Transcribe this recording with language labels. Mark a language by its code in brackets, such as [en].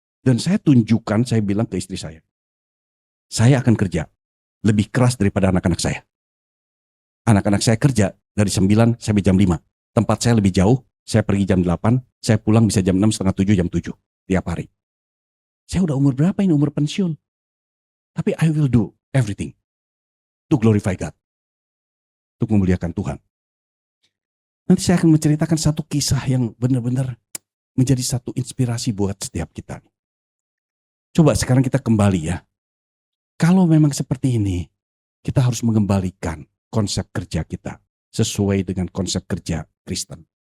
[id] Dan saya tunjukkan, saya bilang ke istri saya akan kerja lebih keras daripada anak-anak saya. Anak-anak saya kerja dari 9 sampai jam 5. Tempat saya lebih jauh, saya pergi jam 8, saya pulang bisa jam 6, setengah 7, jam 7 tiap hari. Saya udah umur berapa ini? Umur pensiun. Tapi [en] I will do everything to glorify God. [id] Untuk memuliakan Tuhan. Nanti saya akan menceritakan satu kisah yang benar-benar menjadi satu inspirasi buat setiap kita. Coba sekarang kita kembali ya. Kalau memang seperti ini, kita harus mengembalikan konsep kerja kita sesuai dengan konsep kerja Kristen.